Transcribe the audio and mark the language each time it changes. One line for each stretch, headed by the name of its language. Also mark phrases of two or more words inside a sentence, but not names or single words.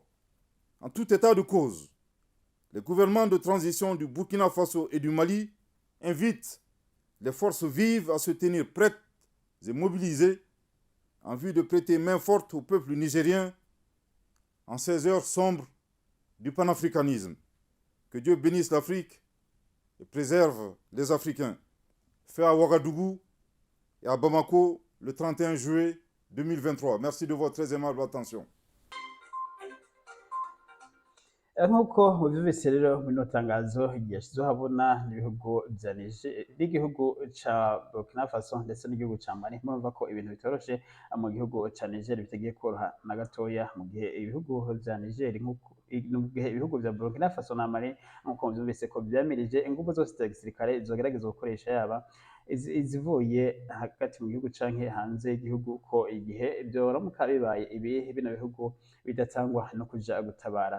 French: En tout état de cause, les gouvernements de transition du Burkina Faso et du Mali invitent les forces vives à se tenir prêtes et mobilisées en vue de prêter main forte au peuple nigérien en ces heures sombres du panafricanisme. Que Dieu bénisse l'Afrique et préserve les Africains. Fait à Ouagadougou et à Bamako le 31 juillet 2023. Merci de votre très aimable attention.
Rundi: nk'uko mubyumvise rero muri ino tangazo ryashyizweho ahabona n'igihugu ca Burkina Faso ndetse n'igihugu ca Mali, murumva ko ibintu bitoroshe mu gihugu ca Niger bitagiye koroha na gatoya, mu gihe ibihugu vya Niger mu gihe ibihugu vya Burkina Faso na Mali nk'uko muvyumvise ko vyamirije inguvu zose za gisirikare zogerageza gukoresha yaba izivuye hagati mu gihugu canke hanze y'igihugu, ko igihe vyoramuka bibaye ibi bino bihugu bidatangwa no kuja gutabara.